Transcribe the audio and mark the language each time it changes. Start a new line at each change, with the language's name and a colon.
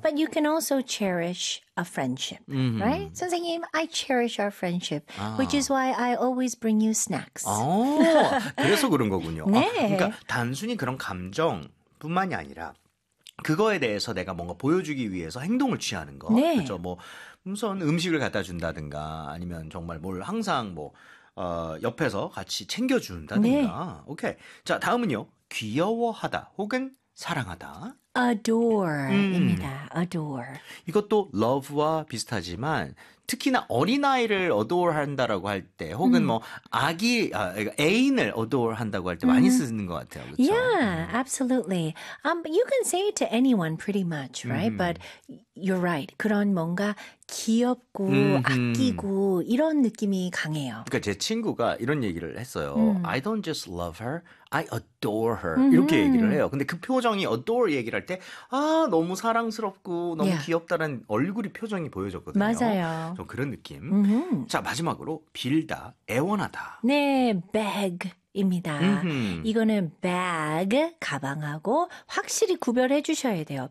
English: but you can also cherish a friendship, right? 선생님, I cherish our friendship, which is why I always bring you snacks.
Korean: 그래서 그런 거군요. 그러니까 네. 단순히 그런 감정뿐만이 아니라 그거에 대해서 내가 뭔가 보여주기 위해서 행동을 취하는 거. 그렇죠? 네. 뭐 우선 음식을 갖다 준다든가 아니면 정말 뭘 항상 뭐 옆에서 같이 챙겨준다든가. 오케이. 자, 다음은요. 귀여워하다 혹은 사랑하다. Adore입니다. Adore. 이것도 love와 비슷하지만 특히나 어린아이를 adore 한다라고 할 때, 혹은 뭐 아기, 애인을 adore 한다고 할때 많이 쓰는 것 같아요. 그렇죠?
English: Yeah, absolutely. You can say it to anyone pretty much, right? But you're right.
Korean: 그런 뭔가 귀엽고 아끼고 이런 느낌이 강해요. 그러니까 제 친구가 이런 얘기를 했어요.
English: I don't just love her, I adore her.
Korean: 이렇게 얘기를 해요. 근데 그 표정이 adore 얘기를 할 때, 아, 너무 사랑스럽고 너무
English: Yeah.
Korean: 귀엽다는 얼굴이 표정이 보여졌거든요. 맞아요. 좀 그런 느낌. 자, 마지막으로 빌다, 애원하다. 네, bag입니다. 이거는 bag, 가방하고 확실히 구별해 주셔야 돼요.